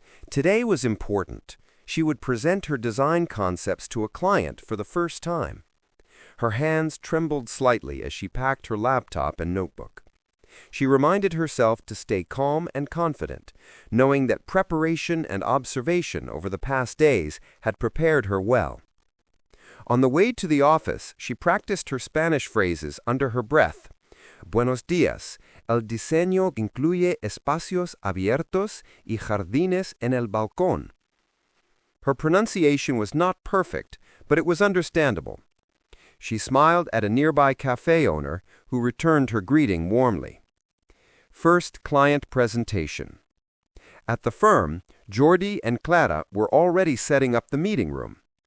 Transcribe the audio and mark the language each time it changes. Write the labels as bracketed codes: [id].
[en] Today was important. She would present her design concepts to a client for the first time. Her hands trembled slightly as she packed her laptop and notebook. She reminded herself to stay calm and confident, knowing that preparation and observation over the past days had prepared her well. On the way to the office, she practiced her Spanish phrases under her breath. [es] Buenos días. El diseño incluye espacios abiertos y jardines en el balcón. [en] Her pronunciation was not perfect, but it was understandable. She smiled at a nearby cafe owner who returned her greeting warmly. First client presentation. At the firm, Jordi and Clara were already setting up the meeting room.